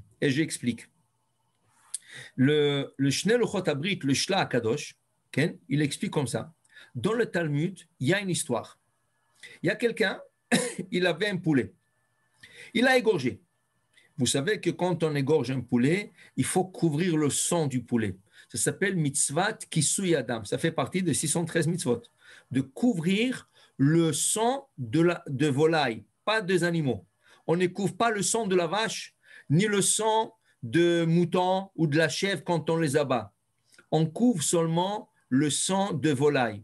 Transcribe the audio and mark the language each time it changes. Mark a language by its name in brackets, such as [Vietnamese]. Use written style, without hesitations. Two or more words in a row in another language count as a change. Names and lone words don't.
[French] Et j'explique. Le Shnei Luchot Abrit, le Shla Akadosh, okay? Il explique comme ça. Dans le Talmud, il y a une histoire. Il y a quelqu'un, il avait un poulet. Il a égorgé. Vous savez que quand on égorge un poulet, il faut couvrir le sang du poulet. Ça s'appelle [Hebrew] מצוות כיסוי הדם. [French] Ça fait partie de 613 mitzvot. De couvrir le sang de volaille, pas des animaux. On ne couvre pas le sang de la vache, ni le sang de mouton ou de la chèvre quand on les abat. On couvre seulement le sang de volaille.